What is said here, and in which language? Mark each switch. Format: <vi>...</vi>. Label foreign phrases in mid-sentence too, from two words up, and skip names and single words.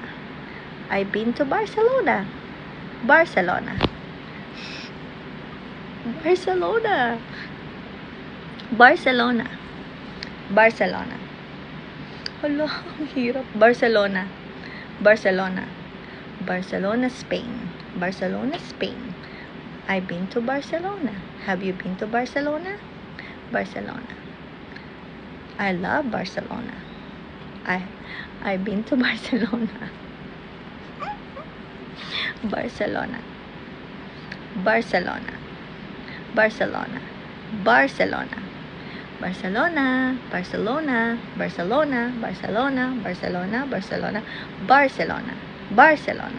<en>I've been to Barcelona, Barcelona, Barcelona, Barcelona, Barcelona.</en> <tl>Hala, ang hirap.</tl> <en>Barcelona, Barcelona, Barcelona, Spain, Barcelona, Spain. I've been to Barcelona. Have you been to Barcelona? Barcelona. I love Barcelona. I've been to Barcelona. Barcelona, Barcelona, Barcelona, Barcelona, Barcelona, Barcelona, Barcelona, Barcelona, Barcelona, Barcelona, Barcelona, Barcelona.</en>